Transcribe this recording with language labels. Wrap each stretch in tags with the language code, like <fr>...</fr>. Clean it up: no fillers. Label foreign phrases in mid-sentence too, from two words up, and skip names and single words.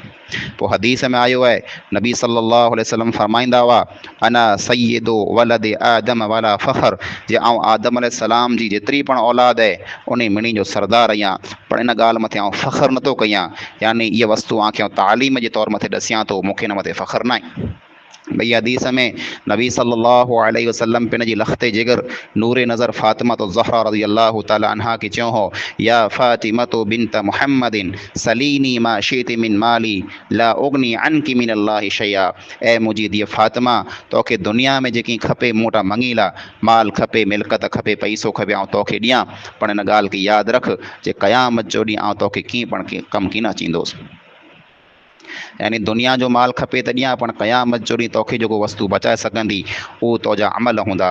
<sd>पोइ हदीस में आयो आहे, नबी</sd> <ar>صلى الله عليه وسلم</ar> <sd>फरमाईंदा हुआ,</sd> <ar>أنا سيد ولد آدم ولا فخر,</ar> <sd>जे आउं आदम अलैहिस्सलाम जी जेतिरी पण औलाद आहे उन मिणी जो सरदार आहियां, पर इन ॻाल्हि मथे आउं फ़ख़्रु नथो कयां, यानी इहा वस्तु आउं तालीम जे तौर मथे ॾसियां थो, मूंखे इन मथे फ़ख़्रु न आहे। भई हदीस में नबी</sd> <ar>صلى الله عليه وسلم</ar> <sd>पिन जी लख़्ते जिगर नूर नज़र फ़ातिमा तो ज़हरा</sd> <ar>رضي الله تعالى عنها</ar> <sd>खे चयो हो,</sd> <ar>يا فاطمة بنت محمد سليني ما شئت من مالي لا أغني عنك من الله شيئا.</ar> <sd>ऐं मुंहिंजी धीअ फ़ातिमा, तोखे दुनिया में जेकी खपे मूं वटां मङी ला, माल खपे, मिल्कत खपे, पैसो खपे, आउं तोखे ॾियां, पर इन ॻाल्हि खे यादि रख जे क़यामत जो ॾींहुं आउं तोखे कीअं पण कमु कीन अचींदुसि। यानी दुनिया जो माल खपे त ॾियां, पण क़यामत जो ॾींहुं तोखे जेको वस्तु बचाए सघंदी उहो तुंहिंजा अमल हूंदा।</sd>